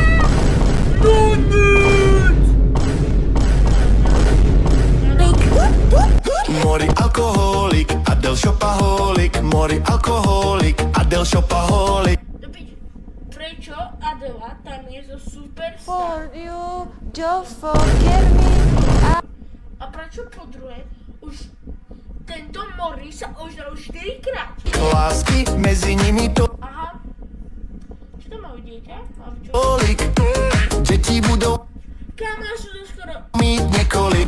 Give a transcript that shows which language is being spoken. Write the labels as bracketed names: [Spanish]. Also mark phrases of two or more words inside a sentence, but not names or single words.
[Slovak] No nič! Mori alkoholik, Adel šopaholik, Mori alkoholik, Adel šopaholik. Prečo Adela tam je zo Superstar? [English] For you, just forget me. [Slovak] A prečo po druhé už tento Mori sa ožral 4-krát? [Czech] Lásky mezi nimi [Slovak] Aha. Čo tam majú dieťa? Čo? [Czech] tolik, děti budou [Slovak] Kámo, ja sú to skoro... [Czech] mít několik.